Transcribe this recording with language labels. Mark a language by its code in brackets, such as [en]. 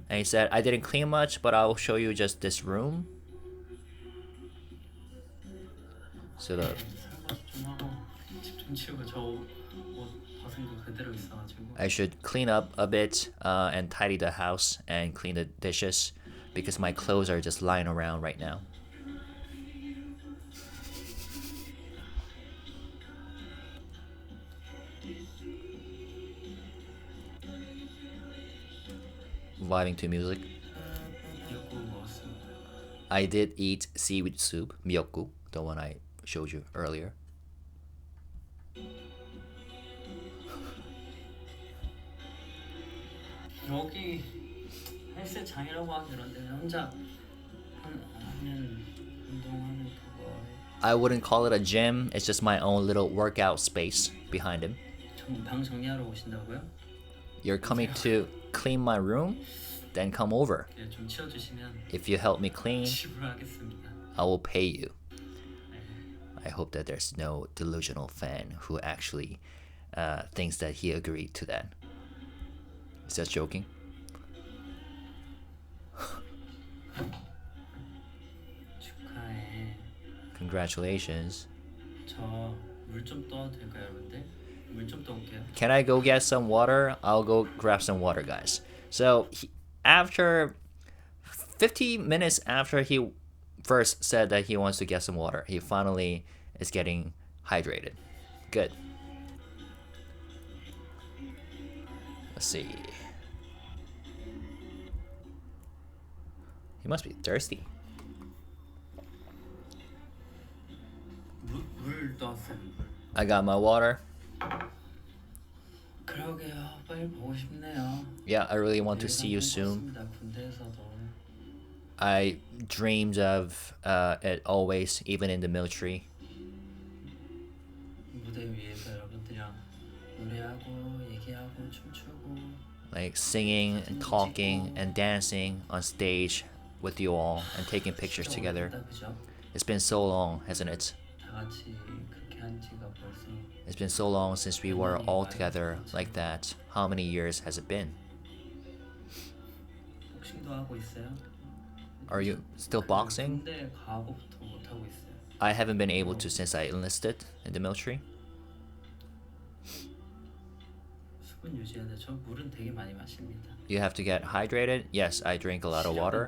[en] And he said, I didn't clean much, but I'll show you just this room. So the, [ko] 설거지 좀 하고 집 좀 치우고 저 옷 벗은 거 그대로 있어가지고. [en] I should clean up a bit and tidy the house and clean the dishes because my clothes are just lying around right now. Vibing to music. [ko] 미역국 먹었습니다. [en] I did eat seaweed soup, 미역국, the one I showed you earlier. [ko] 여기 헬스장이라고 하기 그런데 혼자 하면 운동하는 그거. [en] I wouldn't call it a gym, it's just my own little workout space behind him. [ko] 방 정리하러 오신다고요? [en] You're coming to clean my room? Then come over. [ko] 네, 좀 치워주시면 If you help me clean, 지불하겠습니다. [en] I will pay you. I hope that there's no delusional fan who actually thinks that he agreed to that. Is that joking? [ko] 축하해. [en] Congratulations. [ko] 저 물 좀 떠도 될까요, 여러분들? 물 좀 떠올게요. [en] Can I go get some water? I'll go grab some water, guys. So after 50 minutes after he first said that he wants to get some water, he finally is getting hydrated. Good. Let's see. He must be thirsty. [ko] 물 떠왔어요. [en] I got my water. [ko] 그러게요. 빨리 보고 싶네요. [en] Yeah, I really want to see you soon. [ko] 군대에서도. [en] I dreamed of it always, even in the military. [ko] 무대 위에서 여러분들이랑 노래하고 얘기하고 춤추고. [en] Like singing and talking and dancing on stage with you all and taking pictures together. [ko] 그죠? [en] It's been so long, hasn't it? [ko] 다 같이 그렇게 한 지가 벌써. [en] It's been so long since we were all together like that. How many years has it been? [ko] 복싱도 하고 있어요. [en] Are you still boxing? [ko] 군대 가고부터 못 하고 있어요. [en] I haven't been able to since I enlisted in the military. [ko] 수분 유지해야 돼. 저 물은 되게 많이 마십니다. [en] You have to get hydrated. Yes, I drink a lot of water.